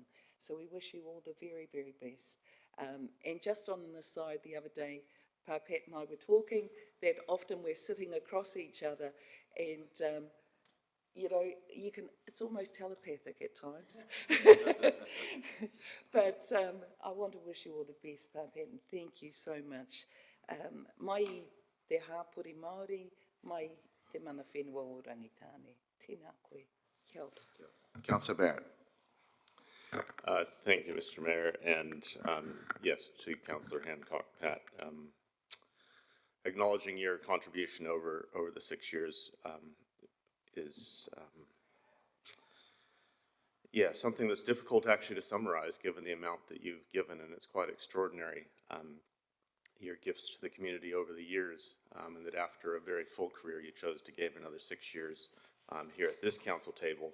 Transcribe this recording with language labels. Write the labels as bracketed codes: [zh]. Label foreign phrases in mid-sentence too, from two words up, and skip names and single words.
[en] So we wish you all the very, very best. And just on an aside, the other day, Pat and I were talking that often we're sitting across each other and you know, it's almost telepathic at times. But I want to wish you all the best, Pat, and thank you so much. [mi] Mai te hāpori Māori, mai te mana whenua o Rangitane. Tēnā koe. Kia ora. [en] Councillor Barrett. Thank you, Mr. Mayor, and yes, to Councillor Hancock, Pat, acknowledging your contribution over the 6 years is something that's difficult actually to summarize given the amount that you've given, and it's quite extraordinary, your gifts to the community over the years, and that after a very full career you chose to give another 6 years here at this council table.